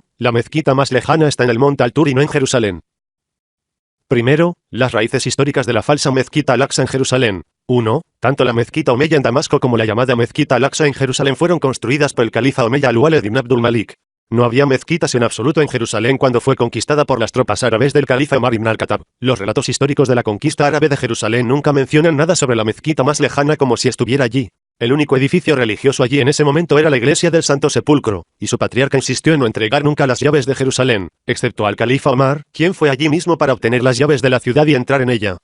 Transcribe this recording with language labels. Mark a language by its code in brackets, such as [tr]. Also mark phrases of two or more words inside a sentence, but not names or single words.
[es] La mezquita más lejana está en el monte Al-Tur y no en Jerusalén. Primero, las raíces históricas de la falsa mezquita Al-Aqsa en Jerusalén. 1. Tanto la mezquita Omeya en Damasco como la llamada mezquita Al-Aqsa en Jerusalén fueron construidas por el califa Omeya Al-Walid ibn Abdul Malik. No había mezquitas en absoluto en Jerusalén cuando fue conquistada por las tropas árabes del califa Omar ibn al-Khattab. Los relatos históricos de la conquista árabe de Jerusalén nunca mencionan nada sobre la mezquita más lejana como si estuviera allí. El único edificio religioso allí en ese momento era la iglesia del Santo Sepulcro, y su patriarca insistió en no entregar nunca las llaves de Jerusalén, excepto al califa Omar, quien fue allí mismo para obtener las llaves de la ciudad y entrar en ella.